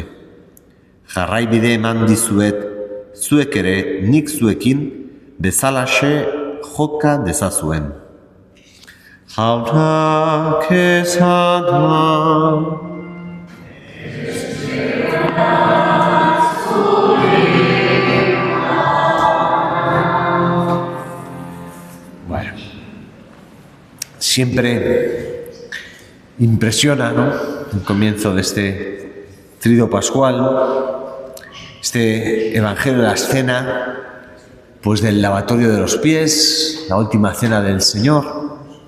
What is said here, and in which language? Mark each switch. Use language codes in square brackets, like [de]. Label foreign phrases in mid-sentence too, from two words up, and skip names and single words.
[eu] Jarraibide eman dizuet, zuek ere nik zuekin bezalaxe joka dezazuen. Hauna kesana. [es] Bueno, siempre impresiona, ¿no?, el comienzo de este trido pascual, este Evangelio de la Cena, pues del lavatorio de los pies, la última cena del Señor.